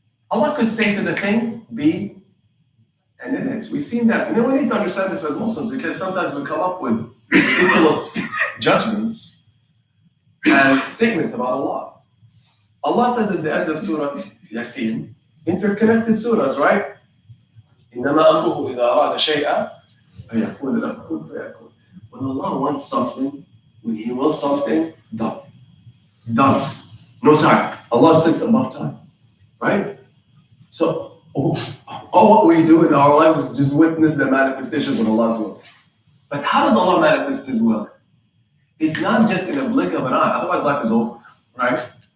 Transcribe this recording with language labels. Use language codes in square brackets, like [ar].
[en] Allah could say to the thing, be, and it is. We've seen that. We need to understand this as Muslims because sometimes we come up with ridiculous judgments and statements about Allah. Allah says at the end of Surah Yasin, interconnected surahs, right? [ar] إنما أمره إذا أراد شيئا أن يقول له كن فيكون. [en] When Allah wants something, when He wills something, done. Done. No time. Allah sits above time. Right? So, all what we do in our lives is just witness the manifestations of Allah's will. But how does Allah manifest His will? It's not just in a blink of an eye, otherwise life is over. Right?